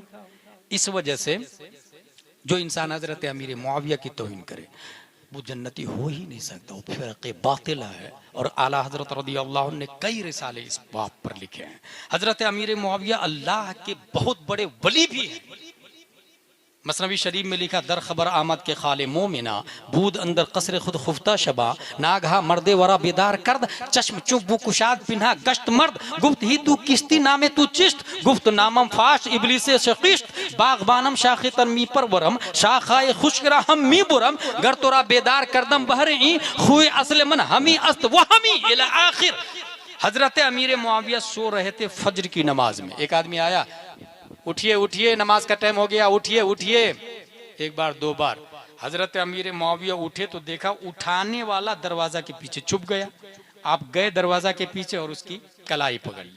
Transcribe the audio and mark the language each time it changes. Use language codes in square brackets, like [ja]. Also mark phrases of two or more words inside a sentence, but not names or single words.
[hi] इस वजह से जो इंसान हजरत अमीर मुआविया की तौहीन करे वो जन्नती हो ही नहीं सकता, वो फ़िरक़े बातिला है। और आला हजरत रज़ियल्लाहु ने कई रिसाले इस बात पर लिखे हैं। हजरत अमीर मुआविया अल्लाह के बहुत बड़े वली भी हैं। मसनवी शरीफ में लिखा, [fa] در خبر آمد که خال مؤمنان، بود اندر قصر خود خفته شبا, ناگهان مردی ورا بیدار کرد، چشم چپ بو گشاد پنهان گشت مرد، گفت هی تو کیستی نام تو چیست، گفت نامم فاش ابلیس شقیست، باغبانم شاخ تر می پرورم، شاخه خشک را هم می برم، گر ترا بیدار کردم بهر این، خوی اصل من همی است و همی الی آخر. [hi] हजरत अमीर मुआविया सो रहे थे फज्र की नमाज में। एक आदमी आया, उठिए उठिए नमाज का टाइम हो गया, उठिए उठिए। एक बार दो बार हजरत अमीर मुआविया उठे तो देखा उठाने वाला दरवाजा के पीछे छुप गया। आप गए दरवाजा के पीछे और उसकी कलाई पकड़ ली।